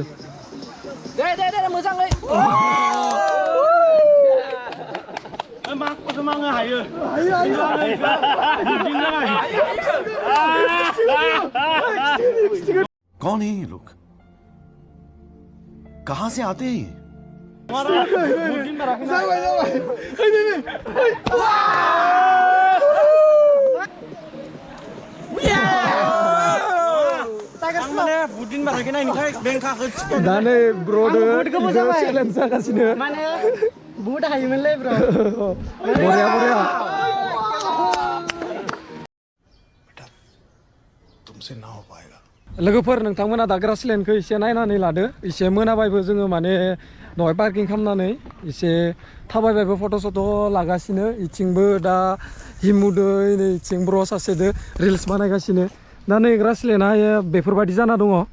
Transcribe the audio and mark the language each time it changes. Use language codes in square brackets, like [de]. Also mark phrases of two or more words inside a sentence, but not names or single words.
[brx] दे मोजाङै [hi] कौन है ये लोग कहां से आते हैं [brx] दा नै ब्र'दो चेलेन्ज जागासिनो माने बुहुत हायोमोनलै ब्र बरिया बरिया [hi] तुमसे ना हो पाएगा [brx] लोगोफोर नोंथांमोना दा ग्रासलेन्डखौ एसे नायनानै लादो एसे मोनाबायबो जोङो माने दहाय पार्किं खालामनानै एसे थाबायबायबो फट' सट' लागासिनो इथिंबो दा हिमुदो नै इथिं ब्र' सासेदो रिल्स बानायगासिनो दा नै ग्रासलेन्डआ बेफोरबायदि जाना दङ